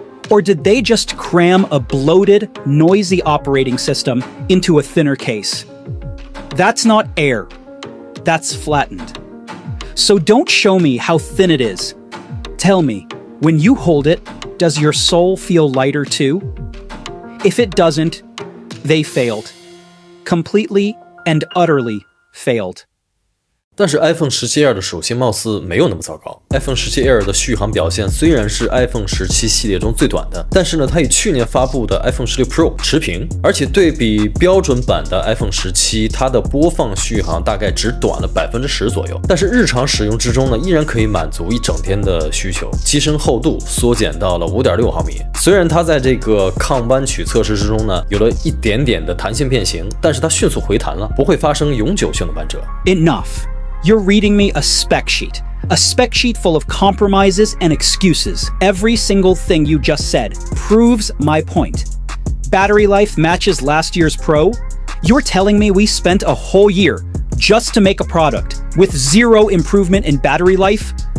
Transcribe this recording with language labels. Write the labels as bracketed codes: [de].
[en] Or did they just cram a bloated, noisy operating system into a thinner case? That's not Air. That's flattened. So don't show me how thin it is. Tell me, when you hold it, does your soul feel lighter too? If it doesn't, they failed. Completely and utterly failed. [zh] 但是 iPhone 17 Air 的手机貌似没有那么糟糕。iPhone 17 Air 的续航表现虽然是 iPhone 17系列中最短的，但是呢，它与去年发布的 iPhone 16 Pro 持平，而且对比标准版的 iPhone 17，它的播放续航大概只短了10%左右。但是日常使用之中呢，依然可以满足一整天的需求。机身厚度缩减到了5.6毫米，虽然它在这个抗弯曲测试之中呢，有了一点点的弹性变形，但是它迅速回弹了，不会发生永久性的弯折。 [en] Enough. You're reading me a spec sheet full of compromises and excuses. Every single thing you just said proves my point. Battery life matches last year's Pro? You're telling me we spent a whole year just to make a product with 0 improvement in battery life?